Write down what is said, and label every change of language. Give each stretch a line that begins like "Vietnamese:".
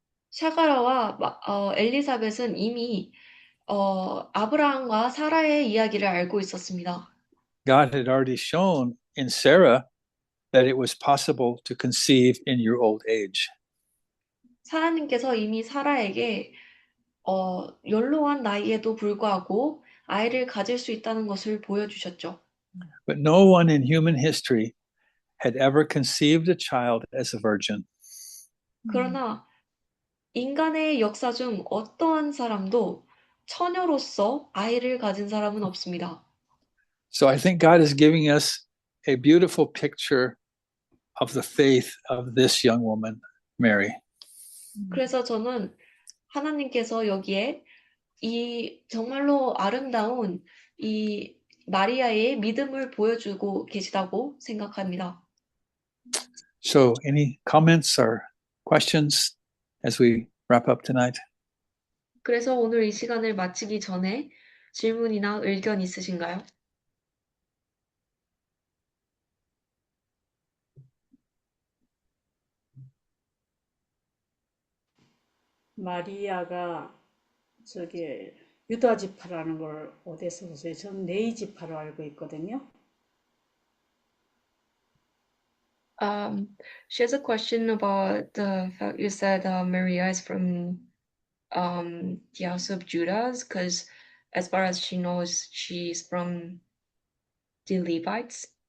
Korean: 샤가라와 엘리사벳은 이미 아브라함과 사라의 이야기를 알고 있었습니다.
English: God had already shown in Sarah that it was possible to conceive in your old age.
Korean: 하나님께서 이미 사라에게 연로한 나이에도 불구하고 아이를 가질 수 있다는 것을 보여주셨죠.
English: But no one in human history had ever conceived a child as a virgin.
Korean: 그러나 인간의 역사 중 어떠한 사람도 처녀로서 아이를 가진 사람은 없습니다.
English: So I think God is giving us a beautiful picture of the faith of this young woman, Mary.
Korean: 그래서 저는 하나님께서 여기에 이 정말로 아름다운 이 마리아의 믿음을 보여주고 계시다고 생각합니다.
English: So any comments or questions as we wrap up tonight?
Korean: 그래서 오늘 이 시간을 마치기 전에 질문이나 의견 있으신가요? 마리아가 저기 유다 지파라는 걸 어디서 보세요? 전 네이 지파로 알고 있거든요.
English: She has a question about the fact you said Maria is from the house of Judah, because as far as she knows, she's from the Levites.